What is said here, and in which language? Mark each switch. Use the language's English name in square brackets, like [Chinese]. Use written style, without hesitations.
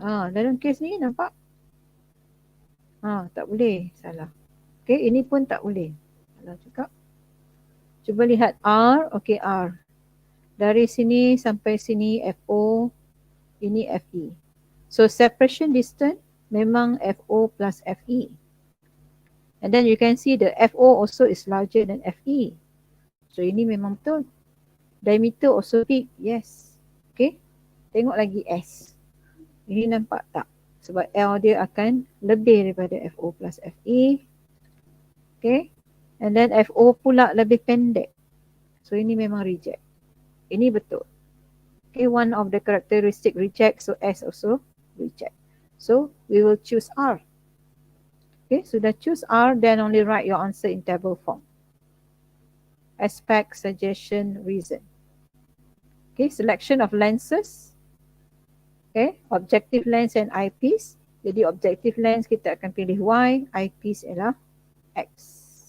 [Malay] Dalam kes ni nampak? Tak boleh. Salah. Okay. Ini pun tak boleh. Salah juga. Cuba lihat R, okay R. Dari sini sampai sini FO, ini FE. So separation distance memang FO plus FE. [English] And then you can see the FO also is larger than FE. [Malay] So ini memang betul. [English] Diameter also big, yes. [Malay] Okay, tengok lagi S. Ini nampak tak? Sebab L dia akan lebih daripada FO plus FE. Okay. And then FO pula lebih pendek. So ini memang reject. Ini betul. [English] Okay, one of the characteristic reject. So S also reject. So we will choose R. Okay, sudah choose R, then only write your answer in table form. Aspect, suggestion, reason. Okay, selection of lenses. Okay, objective lens and eyepiece. [Malay] Jadi objective lens kita akan pilih Y, eyepiece ialah X.